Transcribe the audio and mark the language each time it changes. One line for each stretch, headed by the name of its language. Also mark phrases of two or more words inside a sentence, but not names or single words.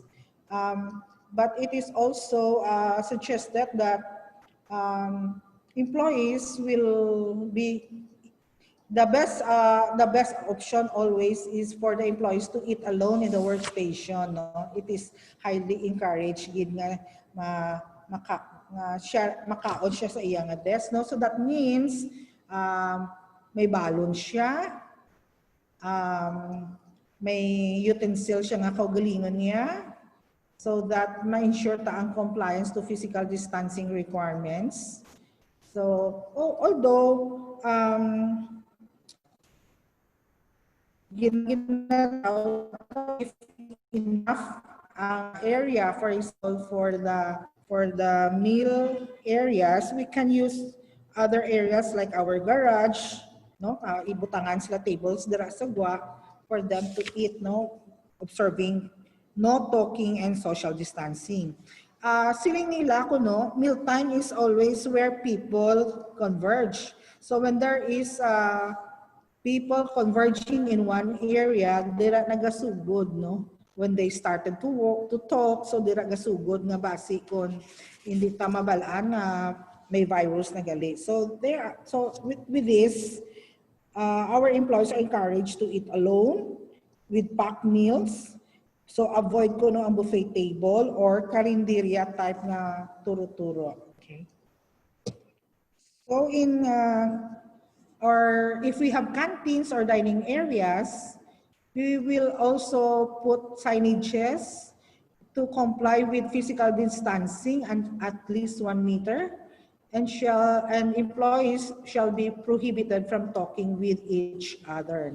English: But it is also suggested that employees will be the best option always is for the employees to eat alone in the workstation, no? It is highly encouraged
Hiligaynon: gid nga makaon siya sa iyang desk, no?
English: So that means
Hiligaynon: may balon siya, may utensil siya nga kaugalingon niya,
English: so that
Hiligaynon: ma-ensure ta ang
English: compliance to physical distancing requirements. So, although if enough area, for example, for the meal areas, we can use other areas like our garage, no?
Hiligaynon: Ibutangan sila tables dira sa gwa
English: for them to eat,
Hiligaynon: no?
English: Observing no talking and social distancing.
Hiligaynon: Siling nila ko, no,
English: mealtime is always where people converge. So when there is people converging in one area,
Hiligaynon: dira nagasugod,
English: no? When they started to talk,
Hiligaynon: so dira gasugod nga basi kon hindi ta mabalaan nga may virus na gali.
English: So with this, our employees are encouraged to eat alone with packed meals.
Hiligaynon: So avoid ko no ang
English: buffet table
Hiligaynon: or karinderya type na turo-turo.
English: Okay. So or if we have canteens or dining areas, we will also put signages to comply with physical distancing and at least 1 meter, and employees shall be prohibited from talking with each other.